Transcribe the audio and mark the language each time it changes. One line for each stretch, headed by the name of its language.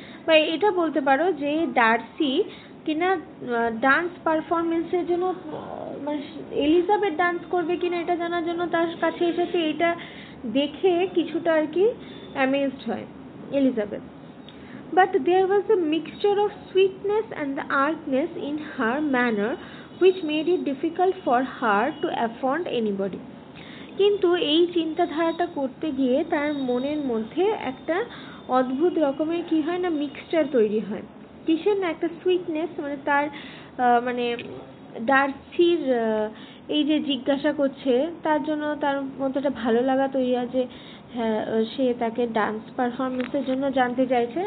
Bangla: বা এটা বলতে পারো যে ডার্সি কিনা ডান্স পারফরমেন্সের জন্য মানে এলিজাবেথ ডান্স করবে কিনা এটা জানার জন্য তার কাছে এসেছে, এটা দেখে কিছুটা আর কি অ্যামেজড হয় Elizabeth.
English: But there was a mixture of sweetness and the archness in her manner which made it difficult for her to affront anybody.
Bangla: কিন্তু এই চিন্তাধারাটা করতে গিয়ে তার মনের মধ্যে একটা অদ্ভুত রকমের কি হয় না, মিক্সচার তৈরি হয়, কিসের না, একটা সুইটনেস, মানে তার মানে ডার্সির এই যে জিজ্ঞাসা করছে তার জন্য তার মধ্যে একটা ভালো লাগা তৈরি হয় যে হ্যাঁ সে তাকে ডান্স পারফরমেন্সের জন্য জানতে চাইছে।